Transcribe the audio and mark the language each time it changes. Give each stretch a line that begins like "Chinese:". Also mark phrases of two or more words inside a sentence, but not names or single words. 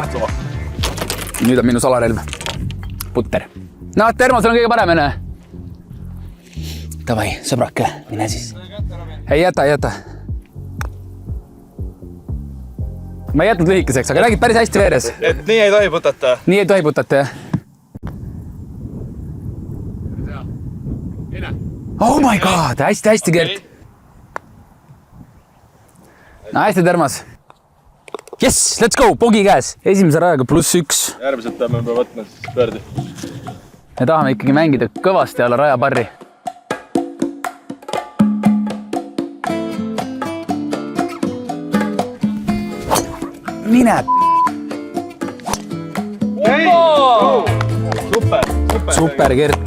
Estonian: Nüüd on minu salarelv. Putter. No, termos on kõige parem, enne. Davai, sõbrake, mine siis. Ei jäta. Ma ei jätnud lühikeseks, aga räägid päris hästi veeres. Et nii ei tohi putata? Nii ei tohi putata, jah.
English: Oh my god,
Estonian: hästi, Gert. No hästi, termos.
English: Yes, let's go,
Estonian: pogi käes. Esimese rajaga +1. Järgmiselt peame võtma siis pöördi. Me tahame ikkagi mängida kõvasti alla rajaparri. Mine! Super, Gert.